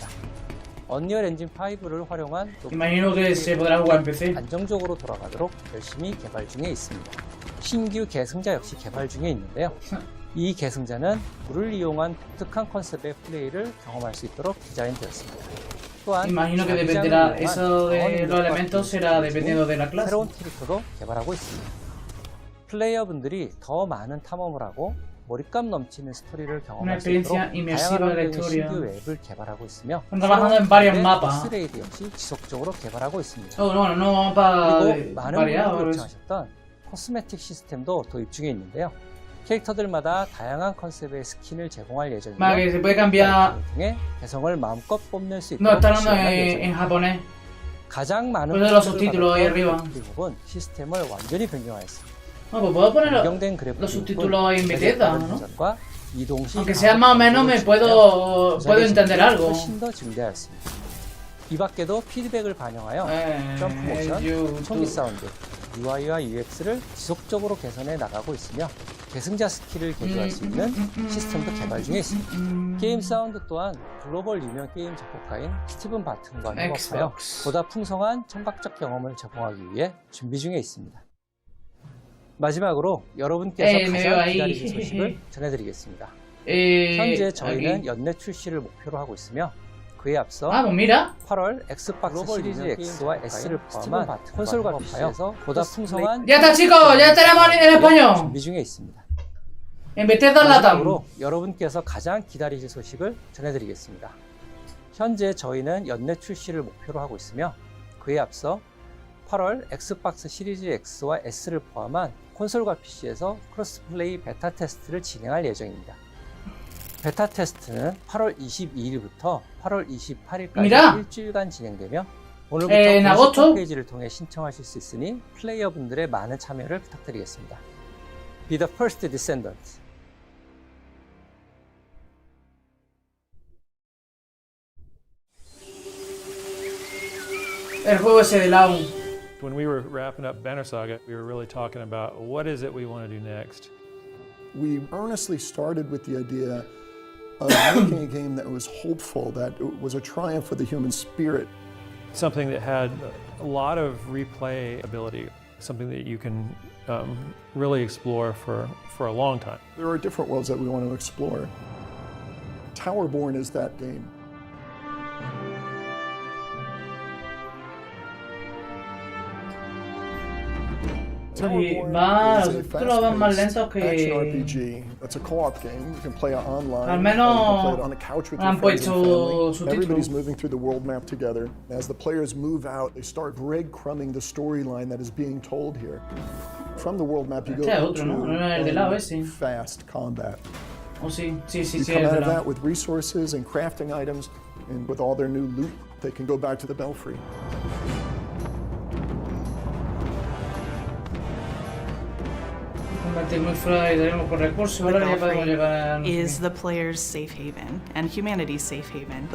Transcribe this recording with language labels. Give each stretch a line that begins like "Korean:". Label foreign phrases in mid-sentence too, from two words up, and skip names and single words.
Korean: 언리얼 엔진 5를 활용한 안정적으로 돌아가도록 열심히 개발 중에 있습니다. 신규 계승자 역시 개발 중에 있는데요. 이 계승자는 물을 이용한 독특한 컨셉의 플레이를 경험할 수 있도록 디자인되었습니다.
Spanish: Imagino que dependerá, eso de los elementos será dependiendo de la clase.
Korean: 새로운 캐릭터도 개발하고 있습니다. 플레이어분들이 더 많은 탐험을 하고 몰입감 넘치는 스토리를 경험할 수 있도록 다양한 신규 웹을 개발하고 있으며 엑스레이드 역시 지속적으로 개발하고 있습니다. 그리고 많은 분들이 요청하셨던 코스메틱 시스템도 도입 중에 있는데요. 캐릭터들마다 다양한 컨셉의 스킨을 제공할 예정이며
Spanish: Vale, se puede cambiar.
Korean: 통해 개성을 마음껏 뽐낼 수
Spanish: No,
Korean: 있도록
Spanish: está hablando
Korean: 지원할
Spanish: en
Korean: 예정입니다.
Spanish: japonés.
Korean: 가장 많은
Spanish: Por eso los subtítulos ahí arriba.
Korean: 미국은 시스템을 완전히 변경하였습니다.
Spanish: No, pues puedo poner
Korean: 변경된 그래픽
Spanish: los subtítulos en Bethesda, ¿no?
Korean: 이동시
Spanish: Aunque sea más o menos me puedo entender algo.
Korean: 훨씬 더 증대하였습니다. 이 밖에도 피드백을 반영하여 점프 모션, 총기 사운드, UI와 UX를 지속적으로 개선해 나가고 있으며 계승자 스킬을 개조할 수 있는 시스템도 개발 중에 있습니다. 게임 사운드 또한 글로벌 유명 게임 작곡가인 스티븐 바튼과 협업하여 보다 풍성한 청각적 경험을 제공하기 위해 준비 중에 있습니다. 마지막으로 여러분께서 가장 기다리는 소식을 전해드리겠습니다. 현재 저희는 연내 출시를 목표로 하고 있으며 그에 앞서 8월 엑스박스 시리즈 X와 S를 포함한 콘솔과 PC에서 보다 풍성한
Spanish: Ya está, chicos, ya tenemos en español.
Korean: 준비 중에 있습니다.
Spanish: En Bethesda Latam.
Korean: 마지막으로 여러분께서 가장 기다리실 소식을 전해드리겠습니다. 현재 저희는 연내 출시를 목표로 하고 있으며 그에 앞서 8월 엑스박스 시리즈 X와 S를 포함한 콘솔과 PC에서 크로스플레이 베타 테스트를 진행할 예정입니다. 베타 테스트는 8월 22일부터 8월 28일까지 일주일간 진행되며 오늘부터 공식 홈페이지를 통해 신청하실 수 있으니 플레이어분들의 많은 참여를 부탁드리겠습니다.
English: Be the first descendant.
Spanish: El juego ese de Laum.
English: When we were wrapping up Banner Saga, we were really talking about what is it we want to do next. We earnestly started with the idea of making a game that was hopeful, that it was a triumph for the human spirit. Something that had a lot of replay ability, something that you can really explore for a long time. There are different worlds that we want to explore. Towerborn is that game.
Spanish: Va, los subtítulos van más lentos que...
English: It's a co-op game. You can play it online.
Spanish: Al menos
English: you can play it on the couch with your friends and family. Everybody's moving through the world map together. As the players move out, they start breadcrumbing the storyline that is being told here. From the world map, you go into fast combat.
Spanish: Oh, sí, sí, sí,
English: you come out of that with resources and crafting items, and with all their new loot, they can go back to the Belfry. Is the player's safe haven and humanity's safe haven.